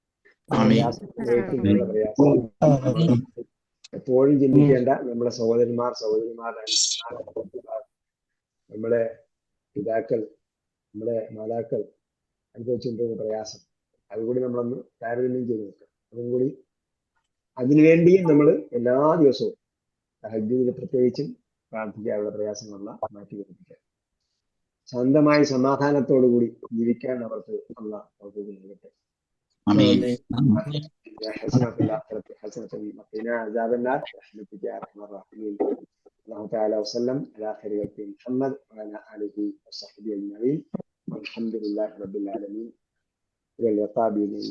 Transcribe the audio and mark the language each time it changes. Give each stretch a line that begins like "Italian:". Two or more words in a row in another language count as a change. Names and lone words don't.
Malayalam: പ്രയാസം എപ്പോഴും ചിന്തിക്കേണ്ട നമ്മുടെ സഹോദരിമാരുടെ നമ്മുടെ പിതാക്കൾ, നമ്മുടെ മാതാക്കൾ അനുഭവിച്ചുകൊണ്ടിരുന്ന പ്രയാസം, അതുകൂടി നമ്മളൊന്ന് താരതമ്യം ചെയ്ത് നോക്കാം. അതും കൂടി അതിനുവേണ്ടിയും നമ്മൾ എല്ലാ ദിവസവും തഹജ്ജുദിൽ പ്രത്യേകിച്ചും പ്രാർത്ഥിക്കാനുള്ള പ്രയാസങ്ങളെല്ലാം മാറ്റി വരുത്തിക്കുക. ശാന്തമായി സമാധാനത്തോടുകൂടി ജീവിക്കാൻ അവർക്ക് അല്ലാഹു തൗഫീഖ് നൽകട്ടെ.
Arabic: الله تعالى وسلم على خير خلق محمد وعلى آله وصحبه أجمعين والحمد لله رب العالمين. إلى اللقاء بإذن الله.